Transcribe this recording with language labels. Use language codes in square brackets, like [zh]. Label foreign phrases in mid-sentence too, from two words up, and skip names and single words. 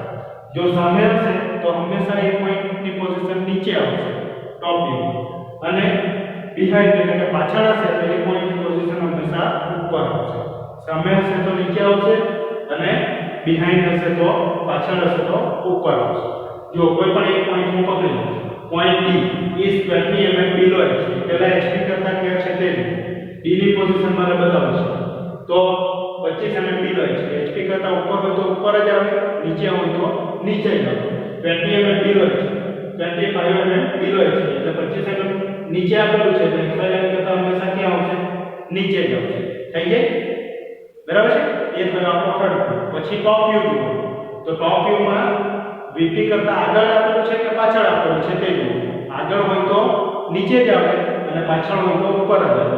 [gu] જો સામે હશે તો હંમેશા એ પોઈન્ટની પોઝિશન નીચે આવશે [en] top view [gu] અને બિહાઇન્ડ એટલે કે પાછળ હશે તો એ પોઈન્ટની પોઝિશન હંમેશા ઉપર આવશે. સામે હશે તો નીચે આવશે અને બિહાઇન્ડ હશે તો પાછળ હશે તો ઉપર આવશે. જો કોઈ પણ એક પોઈન્ટ હું પકડી લઉં પોઈન્ટ [en] D is 20 mm below HP [gu] પહેલા HP કરતા ક્યાં છે તે D ની પોઝિશન મારે બતાવવી છે તો [en] 25 mm below HP [gu] HP કરતા ઉપર હોય તો ઉપર જ આવે, નીચે હોય તો નીચે જ આવે. [en] 20 mm below HP 25 mm below HP [gu] એટલે 25 mm નીચે આપેલું છે તો XY લાઈન કરતા હંમેશા ક્યાં આવશે? નીચે જ આવશે. થઈ જાય? બરાબર છે? એ થયો આપણો થર્ડ. પછી [en] top view [gu] જુઓ તો [en] top view [gu] માં VP કરતા આગળ આપેલું છે કે પાછળ આપેલું છે તે જુઓ. આગળ હોય તો નીચે જ આવે અને પાછળ હોય તો ઉપર જ આવે.